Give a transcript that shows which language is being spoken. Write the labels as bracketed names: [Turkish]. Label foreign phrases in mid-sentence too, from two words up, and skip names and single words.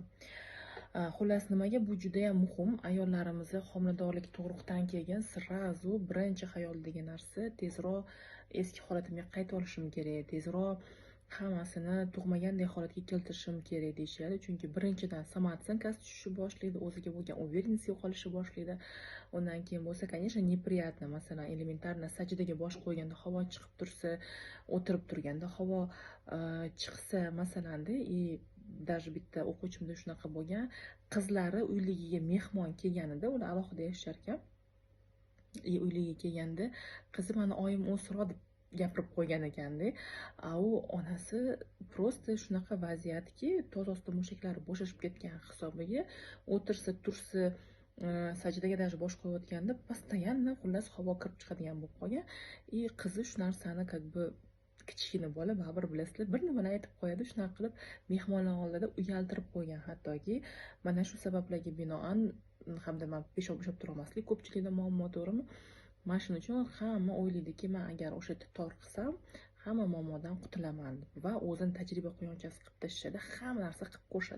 [Uzbek] Xullas, nimaga bu juda ham muhim? Ayollarimizni homiladorlik tug'ruqdan keyin srazu birinchi xayolidagi narsa tezroq eski holatimga qaytib olishim kerak, tezroq hammasini tug'maganday holatga keltirishim kerak deyishadi. Chunki birinchidan samootsенкасы tushishni boshlaydi, o'ziga bo'lgan уверенность yo'qolishni boshlaydi. Undan keyin bo'lsa, [Russian] конечно, неприятно. [Uzbek] Masalan, elementarno sajdaga bosh qo'yganda havo chiqib tursa, o'tirib turganda havo chiqsa masalanda, даже bitta o'quvchimda shunaqa bo'lgan. Qizlari uyligiga mehmon kelganida, ular alohida yashar ekan. Uyligiga kelganda qizi mana oyim o'sroq deb gapirib qo'ygan ekanda. U onasi просто shunaqa vaziyatki, to'zosida mushaklari bo'shashib ketgan hisobiga o'tirsa, tursa, sajdaga даже bosh qo'yayotganda постоянно xullas havo kirib chiqadigan bo'lib qolgan. Qizi shu narsani [Russian] как бы [Uzbek] kichkina bola baribir bilasizlar, bir nimalar aytib qo'yadi, shunaqa qilib mehmonlar oldida uyaltirib qo'ygan. Hattoki mana shu sabablarga binoan hamda men peshob ushlab turmaslik ko'pchilikda muammo, to'g'rimi? Mana shuning uchun hamma o'ylaydiki, men agar o'sha yerda tor qilsam, hamma muammodan qutulaman va o'zini tajriba quyonchasi qilib tashlashadi, hamma narsa qilib ko'rishadi.